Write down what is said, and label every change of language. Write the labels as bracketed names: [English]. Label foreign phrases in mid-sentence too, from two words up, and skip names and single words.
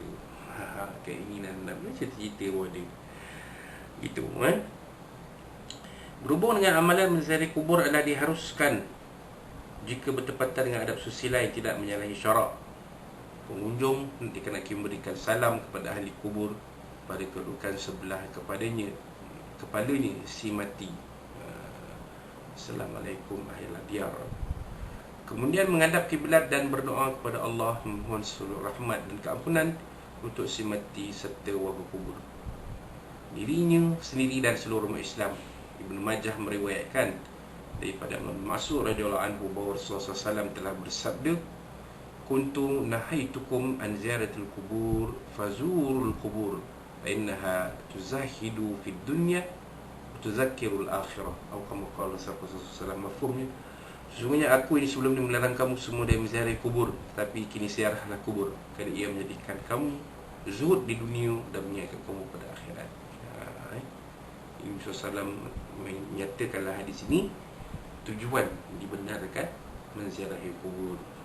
[Malay] Keinginan dan cita-cita pun ada. Gitu Berhubung dengan amalan menziarahi kubur adalah diharuskan jika bertepatan dengan adab sosial yang tidak menyalahi syarak. Pengunjung dikenakan memberikan salam kepada ahli kubur pada kedudukan sebelah kepalanya si mati. [Arabic] السلام عليكم أهل الديار. [Malay] Kemudian menghadap kiblat dan berdoa kepada Allah, memohon seluruh rahmat dan keampunan untuk si mati serta warga kubur, dirinya sendiri dan seluruh umat Islam. Ibnu Majah meriwayatkan daripada Ibnu Mas'ud [Arabic] رضي الله عنه [Malay] bahawa Rasulullah SAW telah bersabda, [Arabic] كنت نهيتكم عن زيارة القبور فزوروا القبور فإنها تزهد في الدنيا تذكر الآخرة. [Malay] Atau [Arabic] كما قال رسول الله, [Malay] mafhumnya, sesungguhnya aku ini sebelum ini melarang kamu semua dari menziarahi kubur, tapi kini ziarahlah kubur, kerana ia menjadikan kamu zuhud di dunia dan mengingatkan kamu pada akhirat. Nabi SAW menyatakanlah hadis ini tujuan dibenarkan menziarahi kubur.